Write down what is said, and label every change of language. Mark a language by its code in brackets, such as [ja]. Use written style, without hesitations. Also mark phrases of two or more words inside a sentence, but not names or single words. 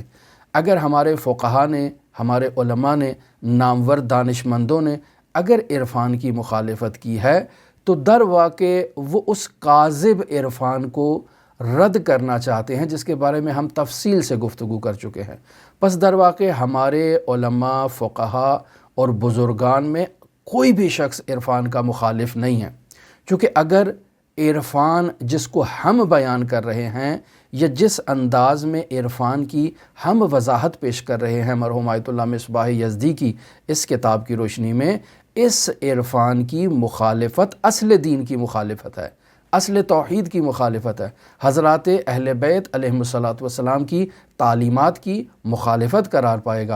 [ur] اگر ہمارے فقہا نے، ہمارے علماء نے، نامور دانشمندوں نے اگر عرفان کی مخالفت کی ہے تو [fa] در واقع [ur] وہ اس کاذب عرفان کو رد کرنا چاہتے ہیں، جس کے بارے میں ہم تفصیل سے گفتگو کر چکے ہیں۔ پس [fa] در واقع [ur] ہمارے علماء، فقہا اور بزرگان میں کوئی بھی شخص عرفان کا مخالف نہیں ہے، چونکہ اگر عرفان جس کو ہم بیان کر رہے ہیں یا جس انداز میں عرفان کی ہم وضاحت پیش کر رہے ہیں مرحوم آیت اللہ مصباح یزدی کی اس کتاب کی روشنی میں، اس عرفان کی مخالفت اصل دین کی مخالفت ہے، اصل توحید کی مخالفت ہے، حضرات اہل بیت [ar] علیہم السلام [ur] کی تعلیمات کی مخالفت قرار پائے گا۔